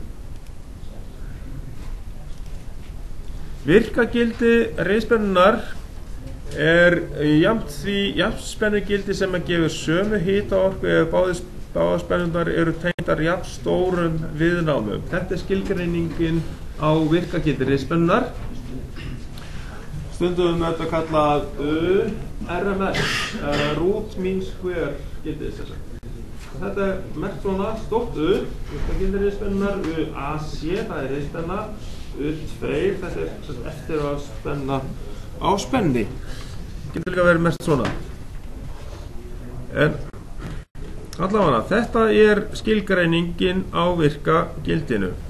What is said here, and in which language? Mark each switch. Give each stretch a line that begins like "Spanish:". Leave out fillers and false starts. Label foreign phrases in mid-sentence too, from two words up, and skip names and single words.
Icelandic: Virkagildi riðspennunar er jafnt spennugildi sem að gefa sömu hitaorku ef báðar spennurnar eru tengdar jafn stórum viðnámum. Þetta er skilgreiningin á virkagildi riðspennunar. Stundum við þetta kallað RMS,
English: root mean square
Icelandic: gildið. Þetta er merkt svona stórt virkagildi riðspennunar, AC, það er riðspenna, 2, þetta er eftir að spenna á spenni. Getur líka verið mest svona. En allavega, þetta er skilgreiningin á virkagildinu.